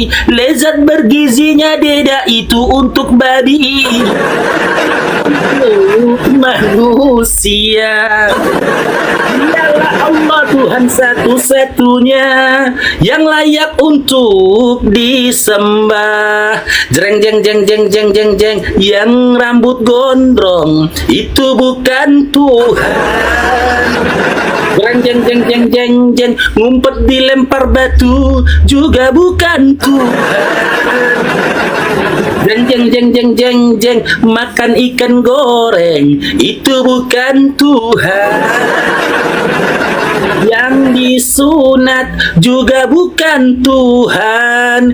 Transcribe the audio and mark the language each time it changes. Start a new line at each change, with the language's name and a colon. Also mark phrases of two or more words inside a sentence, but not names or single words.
Indonesian: Lezat bergizinya dedak itu untuk babi. Manusia, dialah Allah Tuhan satu-satunya yang layak untuk disembah. Jreng jeng jeng jeng jeng jeng jeng, yang rambut gondrong itu bukan Tuhan. Jreng jeng jeng jeng jeng jeng, ngumpet dilempar batu juga bukan Tuhan. Jeng jeng jeng jeng jeng jeng, makan ikan goreng itu bukan Tuhan. Yang disunat juga bukan Tuhan.